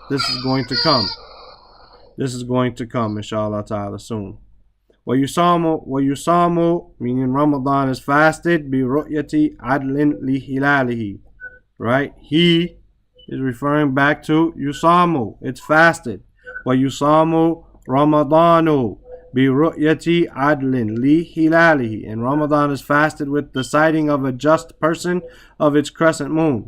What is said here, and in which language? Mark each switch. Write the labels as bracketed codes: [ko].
[en] This is going to come. This is going to come, inshallah ta'ala, soon. [ar] وَيُصَامُ, [en] meaning Ramadan is fasted, [ar] بِرُؤْيَةِ عَدْلٍ لِهِلَالِهِ. [en] Right? He is referring back to yusamu. It's fasted. [ar] وَيُصَامُ Ramadanu بِرُؤْيَةِ عَدْلٍ لِهِلَالِهِ. [en] And Ramadan is fasted with the sighting of a just person of its crescent moon.